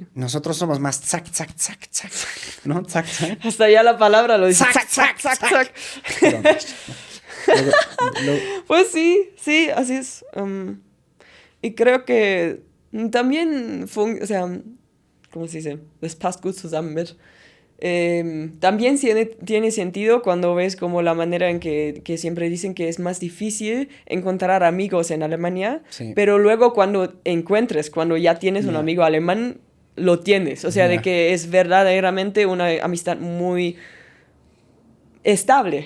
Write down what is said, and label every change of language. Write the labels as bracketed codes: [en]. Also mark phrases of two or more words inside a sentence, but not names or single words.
[es] Nosotros somos más zac, zac, zac, zac, ¿no? Zac, zac. Hasta ya la palabra lo dice. Zac, Zac, zac, zac, zac, Perdón. Luego- luego- Pues sí, sí, así es. Y creo que también fue, o sea, ¿cómo se dice? [de] Das passt gut zusammen mit. [es] También tiene sentido cuando ves como la manera en que siempre dicen que es más difícil encontrar amigos en Alemania, Sí. pero luego cuando ya tienes un Ya. amigo alemán, lo tienes. O sea, de Ya. que es verdaderamente una amistad muy estable.